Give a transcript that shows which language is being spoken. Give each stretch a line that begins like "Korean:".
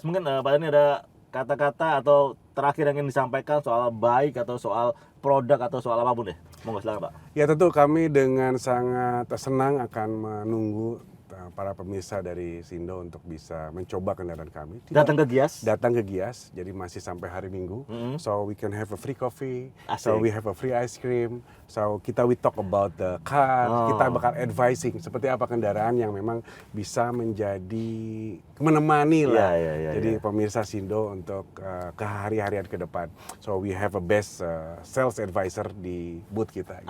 Indonesian: Mungkin Pak Dani ada kata-kata atau terakhir yang ingin disampaikan soal Baik atau soal produk atau soal apapun deh. Monggo silakan Pak. Ya tentu kami dengan sangat senang akan menunggu para pemirsa dari Sindo untuk bisa mencoba kendaraan kami. Datang ke Gias? Datang ke Gias, jadi masih sampai hari Minggu.
English: So we can have a free coffee,
Indonesian: Asik.
English: so we have a free ice cream. So we talk about the car,
Indonesian: kita bakal advising seperti apa kendaraan yang memang bisa menjadi menemani lah. Jadi pemirsa Sindo untuk kehari-harian ke depan.
English: So we have a best sales advisor
Indonesian: di booth kita. Gitu.